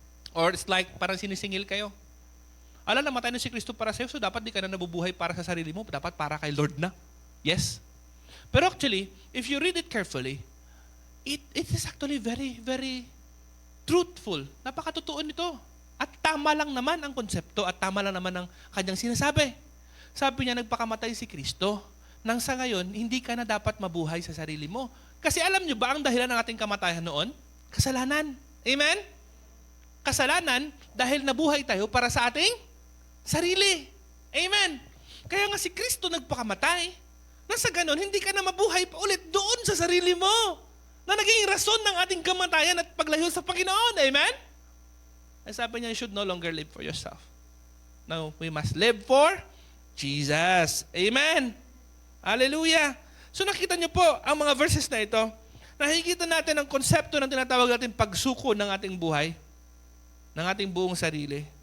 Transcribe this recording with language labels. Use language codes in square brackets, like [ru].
[en] Or it's like [tl] parang sinisingil kayo. Ala, namatay na si Kristo para sa'yo, so dapat di ka na nabubuhay para sa sarili mo, dapat para kay Lord na. Yes. [en] Pero actually, if you read it carefully, it is actually very, very truthful. [tl] Napakatotoo nito. At tama lang naman ang konsepto at tama lang naman ang kanyang sinasabi. Sabi niya, nagpakamatay si Kristo. Nang sa ngayon, hindi ka na dapat mabuhay sa sarili mo. Kasi alam niyo ba ang dahilan ng ating kamatayan noon? Kasalanan. Amen? Kasalanan dahil nabuhay tayo para sa ating sarili. Amen? Kaya nga si Kristo nagpakamatay. Nang sa ganon, hindi ka na mabuhay pa ulit doon sa sarili mo. Na naging rason ng ating kamatayan at paglayo sa Panginoon. Amen? Ay sabi niya, [en] you should no longer live for yourself. No, we must live for Jesus. [tl] Amen? Hallelujah. So nakita niyo po ang mga verses na ito. Nakikita natin ang konsepto ng tinatawag natin pagsuko ng ating buhay, ng ating buong sarili.